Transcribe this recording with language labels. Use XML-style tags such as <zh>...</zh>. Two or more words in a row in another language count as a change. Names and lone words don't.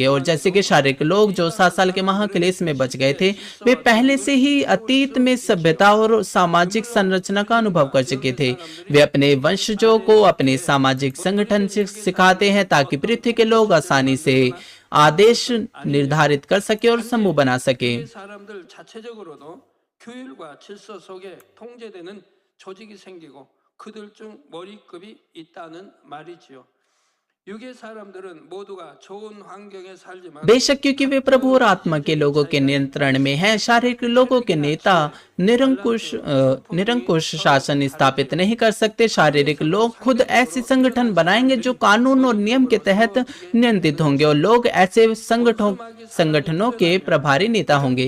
<hi>और जैसे कि शारीरिक लोग जो 7 साल के महाक्लेश में बच गए थे, वे पहले से ही अतीत में सभ्यता और सामाजिक संरचना का अनुभव कर चुके थे। वे अपने वंशजों को अपने सामाजिक संगठन सिखाते हैं ताकि पृथ्वी के लोग आसानी से आदेश निर्धारित कर सके और समूह बना सके।</hi> <ko>조직이 생기고 그들 중 머리급이 있다는 말이지요.</ko> <hi>बेशक क्योंकि वे प्रभु और आत्मा के लोगों के नियंत्रण में हैं, शारीरिक लोगों के नेता निरंकुश शासन स्थापित नहीं कर सकते। शारीरिक लोग खुद ऐसे संगठन बनाएंगे जो कानून और नियम के तहत नियंत्रित होंगे, और लोग ऐसे संगठनों के प्रभारी नेता होंगे।</hi>